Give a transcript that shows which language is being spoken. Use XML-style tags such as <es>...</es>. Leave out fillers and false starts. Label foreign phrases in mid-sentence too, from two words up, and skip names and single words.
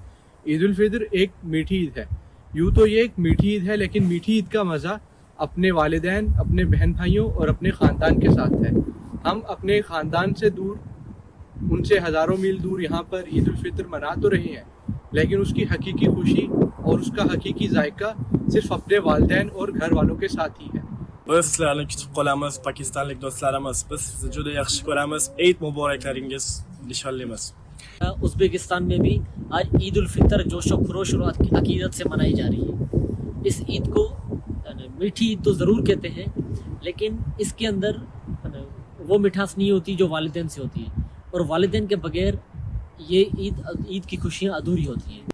<ur>عید الفطر ایک میٹھی عید ہے، یوں تو یہ ایک میٹھی عید ہے، لیکن میٹھی عید کا مزہ اپنے والدین، اپنے بہن بھائیوں اور اپنے خاندان کے ساتھ ہے۔ ہم اپنے خاندان سے دور، ان سے ہزاروں میل دور یہاں پر عید الفطر منا تو رہے ہیں، لیکن اس کی حقیقی خوشی اور اس کا حقیقی ذائقہ صرف اپنے والدین اور گھر والوں کے ساتھ ہی ہے۔</ur> <uz>Sizlerle küçük qolamiz, Pakistanlik dostlarımız, biz sizni juda yaxshi ko'ramiz. Eid muboraklaringiz nishonlaymiz.</uz> <ur>ازبکستان میں بھی آج عید الفطر جوش و خروش اور عقیدت سے منائی جا رہی ہے۔ اس عید کو میٹھی عید تو ضرور کہتے ہیں، لیکن اس کے اندر وہ مٹھاس نہیں ہوتی جو والدین سے ہوتی ہے، اور والدین کے بغیر یہ عید کی خوشیاں ادھوری ہوتی ہیں۔</ur>